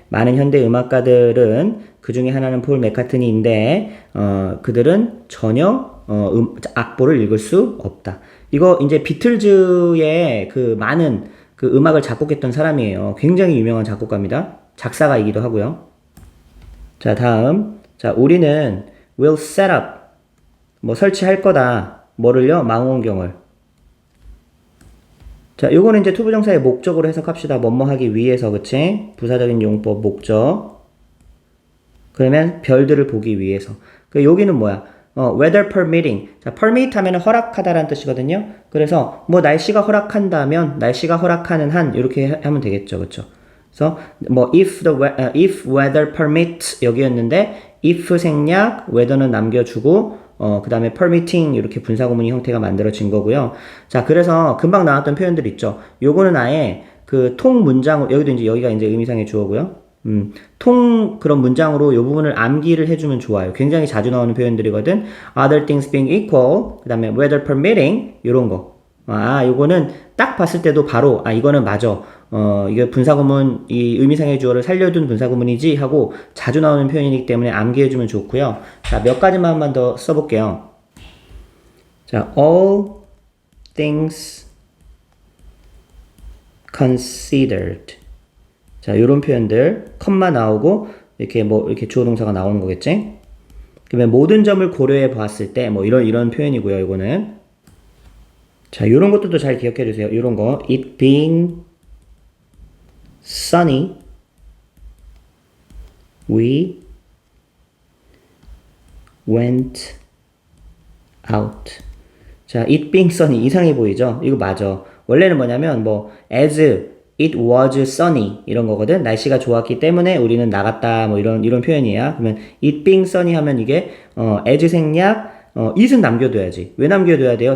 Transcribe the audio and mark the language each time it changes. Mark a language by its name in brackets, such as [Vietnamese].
[Korean] 많은 현대 음악가들은 그 중에 하나는 폴 맥카트니인데 그들은 전혀 악보를 읽을 수 없다. 이거 이제 비틀즈의 그 많은 그 음악을 작곡했던 사람이에요. 굉장히 유명한 작곡가입니다. 작사가이기도 하고요. 자, 다음. 자, 우리는 [English] will set up. [Korean] 뭐 설치할 거다. 뭐를요? 망원경을. 자, 요거는 이제 투부정사의 목적으로 해석합시다. 뭐뭐 하기 위해서, 그치? 부사적인 용법, 목적. 그러면 별들을 보기 위해서. 여기는 뭐야? [English] weather permitting. [Korean] 자, permit 하면 허락하다라는 뜻이거든요. 그래서 뭐 날씨가 허락한다면, 날씨가 허락하는 한, 이렇게 하면 되겠죠. 그쵸? 그래서 뭐 [English] if weather permits [Korean] 여기였는데 if 생략 weather는 남겨주고 그 다음에 permitting 이렇게 분사구문이 형태가 만들어진 거고요. 자, 그래서 금방 나왔던 표현들 있죠. 요거는 아예 그 통 문장으로 여기도 이제 여기가 이제 의미상의 주어고요. 통 그런 문장으로 요 부분을 암기를 해주면 좋아요. 굉장히 자주 나오는 표현들이거든. [English] Other things being equal, [Korean] 그 다음에 [English] weather permitting 요런 거. [Korean] 요거는 딱 봤을 때도 바로 이거는 맞아. 이게 분사구문 이 의미상의 주어를 살려둔 분사구문이지 하고 자주 나오는 표현이기 때문에 암기해주면 좋고요. 자, 몇 가지만 한번 더 써볼게요. 자, [English] all things considered. [Korean] 자, 요런 표현들 컴마 나오고 이렇게 뭐 이렇게 주어 동사가 나오는 거겠지? 그러면 모든 점을 고려해 보았을 때 뭐 이런 표현이고요. 이거는 자, 요런 것들도 잘 기억해 주세요. 요런 거 [English] it being sunny we went out. [Korean] 자, [English] it being sunny [Korean] 이상해 보이죠? 이거 맞아. 원래는 뭐냐면 뭐 [English] as it was sunny [Korean] 이런 거거든. 날씨가 좋았기 때문에 우리는 나갔다 뭐 이런 표현이야. 그러면 [English] it being sunny [Korean] 하면 이게 as 생략 it은 남겨둬야지. 왜 남겨둬야 돼요?